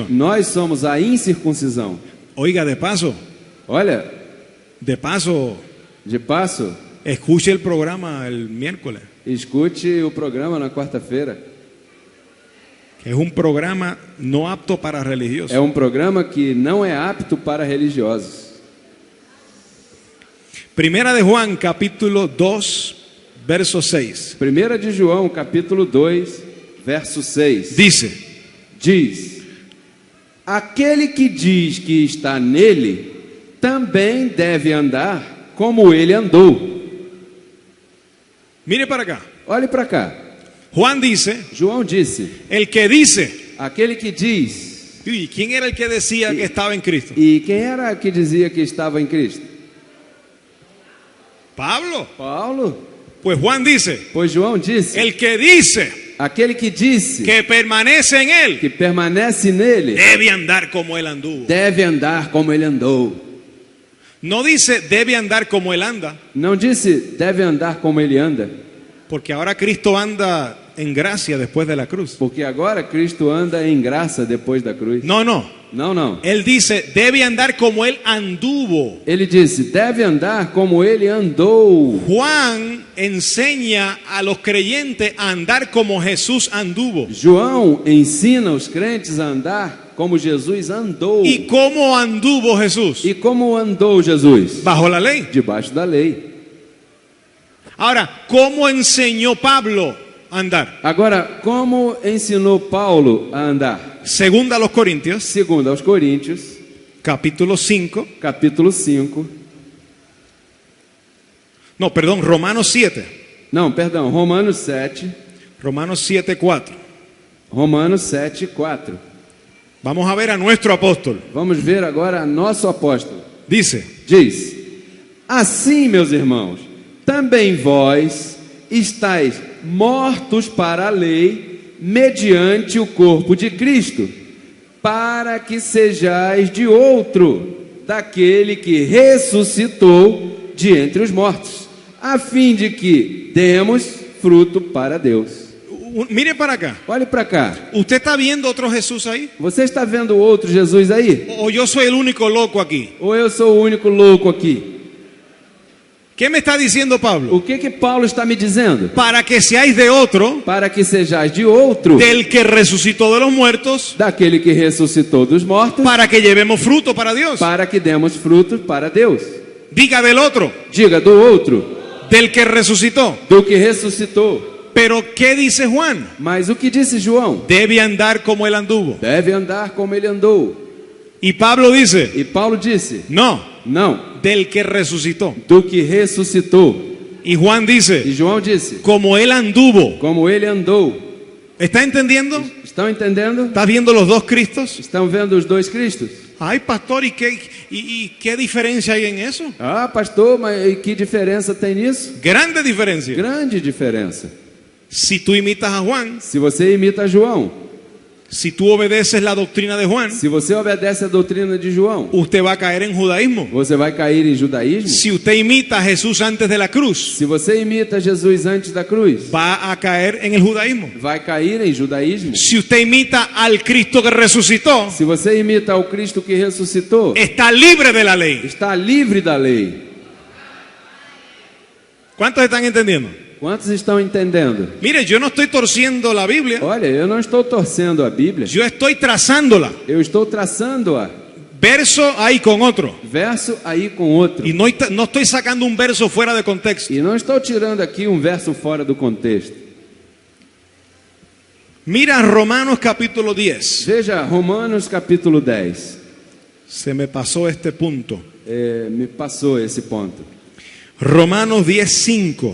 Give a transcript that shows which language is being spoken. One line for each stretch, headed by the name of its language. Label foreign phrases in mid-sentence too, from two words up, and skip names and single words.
Portuguese: Nós somos a incircuncisão.
Spanish: Oiga, de paso, de paso, escuche el programa el miércoles,
Portuguese: escute o programa na quarta-feira.
Spanish: que es un programa no apto para religiosos.
Portuguese: É um programa que não é apto para religiosos.
Spanish: Primera de Juan, capítulo 2, verso 6.
Portuguese: 1 de João, capítulo 2, verso 6. Diz: aquele que diz que está nele, também deve andar como ele andou.
Spanish: Mire para acá.
Portuguese: Olhe para cá.
Spanish: Juan dice,
Portuguese: João disse:
Spanish: el que dice.
Portuguese: aquele que diz.
Spanish: ¿Y quién era el que decía que estaba en Cristo?
Portuguese: E quem era que dizia que estava em Cristo?
Spanish: Pablo.
Portuguese: Paulo.
Spanish: Pues Juan dice,
Portuguese: Pois João disse:
Spanish: el que dice
Portuguese: aquele que disse
Spanish: que permanece en él
Portuguese: que permanece nele
Spanish: debe andar como él anduvo.
Portuguese: deve andar como ele andou.
Spanish: No dice debe andar como él anda,
Portuguese: Não disse deve andar como ele anda,
Spanish: porque ahora Cristo anda en gracia después de la cruz.
Portuguese: porque agora Cristo anda em graça depois da cruz.
Spanish: No, no.
Portuguese: Não, não.
Spanish: Él dice debe andar como él anduvo.
Portuguese: Ele disse deve andar como ele andou.
Spanish: Juan enseña a los creyentes a andar como Jesús anduvo.
Portuguese: João ensina os crentes a andar como Jesus andou.
Spanish: ¿Y cómo anduvo Jesús?
Portuguese: E como andou Jesus?
Spanish: Bajo la ley.
Portuguese: Debaixo da lei.
Spanish: Ahora, ¿cómo enseñó Pablo a andar?
Portuguese: Agora, como ensinou Paulo a andar?
Spanish: Segunda a los Corintios,
Portuguese: Segundo aos Coríntios,
Spanish: capítulo 5.
Portuguese: capítulo 5.
Spanish: No, perdón, Romanos 7.
Portuguese: Não, perdão, Romanos 7.
Spanish: Romanos 7, 4.
Portuguese: Romanos 7, 4.
Spanish: Vamos a ver a nuestro apóstol.
Portuguese: Vamos ver agora nosso apóstolo.
Spanish: Dice,
Portuguese: Diz: assim, meus irmãos, também vós estáis mortos para a lei, mediante o corpo de Cristo, para que sejais de outro, daquele que ressuscitou de entre os mortos, a fim de que demos fruto para Deus.
Spanish: mire para acá.
Portuguese: Olhe para cá.
Spanish: ¿Usted está viendo otro Jesús ahí?
Portuguese: Você está vendo outro Jesus aí?
Spanish: ¿O yo soy el único loco aquí?
Portuguese: Ou eu sou o único louco aqui?
Spanish: ¿Qué me está diciendo Pablo?
Portuguese: O que Paulo está me dizendo?
Spanish: Para que seáis de otro,
Portuguese: Para que sejais de outro,
Spanish: del que resucitó de los muertos,
Portuguese: daquele que ressuscitou dos mortos,
Spanish: para que llevemos fruto para Dios.
Portuguese: para que demos frutos para Deus.
Spanish: Diga del otro,
Portuguese: Diga do outro,
Spanish: del que resucitó.
Portuguese: do que ressuscitou.
Spanish: Pero ¿qué dice Juan?
Portuguese: Mas o que disse João?
Spanish: Debe andar como él anduvo.
Portuguese: Deve andar como ele andou.
Spanish: Y Pablo dice,
Portuguese: E Paulo disse:
Spanish: no,
Portuguese: não,
Spanish: del que resucitó.
Portuguese: do que ressuscitou.
Spanish: Y Juan
Portuguese: E
Spanish: dice,
Portuguese: João disse:
Spanish: como él anduvo.
Portuguese: como ele andou.
Spanish: ¿Está entendiendo?
Portuguese: Estão entendendo?
Spanish: ¿Estás viendo los dos Cristos?
Portuguese: Estão vendo os dois Cristos?
Spanish: Ay, pastor, ¿y qué diferencia hay en eso?
Portuguese: Ah, pastor, mas e que diferença tem nisso?
Spanish: Grande diferencia.
Portuguese: Grande diferença.
Spanish: Si tú imitas a Juan,
Portuguese: Se você imita João,
Spanish: si tú obedeces la doctrina de Juan,
Portuguese: se você obedece a doutrina de João,
Spanish: usted va a caer en judaísmo.
Portuguese: você vai cair em judaísmo.
Spanish: Si usted imita a Jesús antes de la cruz,
Portuguese: Se você imita Jesus antes da cruz,
Spanish: va a caer en el judaísmo.
Portuguese: vai cair em judaísmo.
Spanish: Si usted imita al Cristo que resucitó,
Portuguese: Se você imita o Cristo que ressuscitou,
Spanish: está libre de la ley.
Portuguese: está livre da lei.
Spanish: ¿Cuántos están entendiendo?
Portuguese: Quantos estão entendendo?
Spanish: Mire, yo no estoy torciendo la Biblia,
Portuguese: Olha, eu não estou torcendo a Bíblia,
Spanish: yo estoy trazándola,
Portuguese: eu estou traçando-a,
Spanish: verso ahí con otro.
Portuguese: verso aí com outro.
Spanish: Y no estoy sacando un verso fuera de contexto.
Portuguese: E não estou tirando aqui um verso fora do contexto.
Spanish: Mira Romanos capítulo 10.
Portuguese: Veja, Romanos capítulo 10.
Spanish: Se me pasó este punto.
Portuguese: Me passou esse ponto. Romanos 10:5.